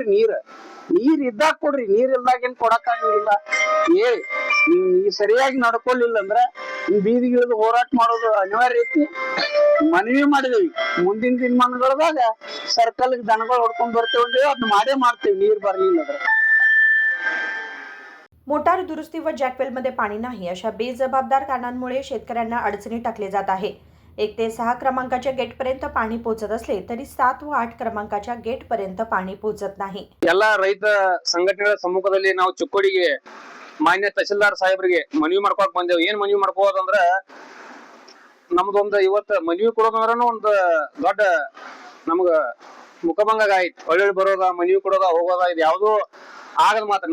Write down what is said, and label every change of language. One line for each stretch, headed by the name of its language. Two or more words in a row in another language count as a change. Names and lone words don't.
Kannada: ನೀರ್ ಇದ್ದಾಗ ಕೊಡ್ರಿ. ನೀರ್ ಇಲ್ದಾಗ ಏನ್ ಕೊಡಕ್ ಆಗಂಗಿಲ್ಲ. ಹೇಳಿ ನೀವು ಸರಿಯಾಗಿ ನಡ್ಕೊಲಿಲ್ಲ ಅಂದ್ರ ಬೀದಿಗಿಳಿದು ಹೋರಾಟ ಮಾಡೋದು ಅನಿವಾರ್ಯ ಐತಿ. ಮನವಿ ಮಾಡಿದೇವಿ. ಮುಂದಿನ ದಿನಮಾನಗಳದಾಗ ಸರ್ಕಲ್ಗೆ ದನಗಳು ಹೊಡ್ಕೊಂಡ್ ಬರ್ತೇವೆ, ಅದನ್ನ ಮಾಡೇ ಮಾಡ್ತೇವೆ ನೀರ್ ಬರ್ಲಿಲ್ಲ ಅಂದ್ರೆ.
Marathi: मोटार दुरुस्ती व जॅकवेलमध्ये पाणी नाही अशा बेजबाबदार कारणांमुळे शेतकऱ्यांना अडचणीत टाकले जात आहे. 1 ते 6 क्रमांकाच्या गेटपर्यंत पाणी पोहोचत असले तरी 7 व 8 क्रमांकाच्या गेटपर्यंत पाणी पोहोचत नाही.
Kannada: ಎಲ್ಲ ರೈತ ಸಂಘಟನೆಗಳ ಸಮ್ಮುಖದಲ್ಲಿ ನಾವು ಚಿಕ್ಕೋಡಿಗೆ ಮಾನ್ಯ ತಹಶೀಲ್ದಾರ್ ಸಾಹೇಬರಿಗೆ ಮನವಿ ಮಾಡ್ಕೊಕ್ ಬಂದೇವು. ಏನ್ ಮನವಿ ಮಾಡ್ಕೋದಂದ್ರ, ನಮ್ದೊಂದು ಇವತ್ತು ಮನವಿ ಕೊಡೋದಂದ್ರ ಒಂದು ದೊಡ್ಡ ನಮ್ಗ ಮುಖಭಂಗ ಆಯ್ತು. ಒಳ್ಳೊಳ್ಳೆ ಬರೋದ, ಮನವಿ ಕೊಡೋದ, ಹೋಗೋದ, ಇದು ಯಾವ್ದು ಆಗದ ಮಾತ್ರ.